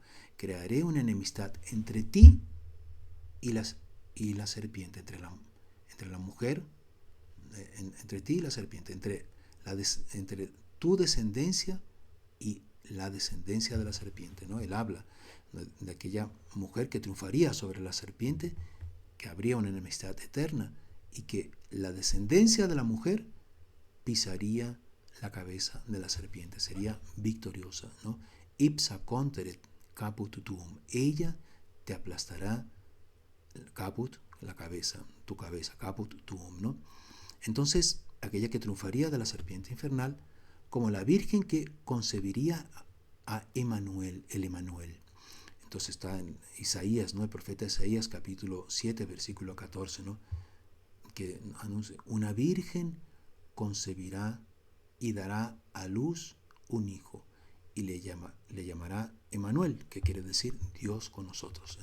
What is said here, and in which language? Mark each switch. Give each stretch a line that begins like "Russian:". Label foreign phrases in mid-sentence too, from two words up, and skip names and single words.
Spanish: Crearé una enemistad entre ti y la serpiente, entre la mujer, entre ti y la serpiente, entre tu descendencia y la descendencia de la serpiente, ¿no? Él habla de aquella mujer que triunfaría sobre la serpiente, que habría una enemistad eterna y que la descendencia de la mujer pisaría la cabeza de la serpiente, sería victoriosa, ¿no?
Latin: Ipsa conteret caput tuum.
Spanish: Ella te aplastará, caput, la cabeza, tu cabeza,
Latin: caput tuum,
Spanish: ¿no? Entonces, aquella que triunfaría de la serpiente infernal, como la Virgen que concebiría a Emanuel, el Emanuel. Entonces está en Isaías, ¿no? El profeta Isaías, capítulo 7, versículo 14, ¿no? Que anuncia, una virgen concebirá y dará a luz un hijo, y le llamará Emanuel, que quiere decir Dios con nosotros.